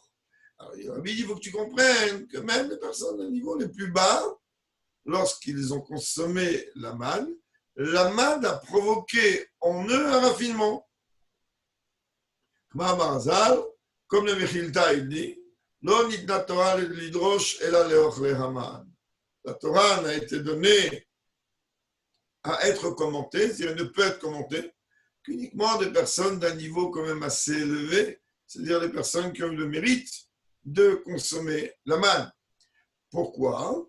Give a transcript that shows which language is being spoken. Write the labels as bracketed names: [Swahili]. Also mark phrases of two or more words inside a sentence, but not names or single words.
[French] Alors, il dit, il faut que tu comprennes que même les personnes au niveau les plus bas, lorsqu'ils ont consommé la manne a provoqué en eux un raffinement. Comme le Mechilta, il dit, [Hebrew] לא ניתנה תורה לדרוש אלא לאוכלי המן. [French] La Torah n'a été donnée à être commentée, c'est-à-dire ne peut être commentée qu'uniquement des personnes d'un niveau quand même assez élevé, c'est-à-dire des personnes qui ont eu le mérite de consommer la manne. Pourquoi?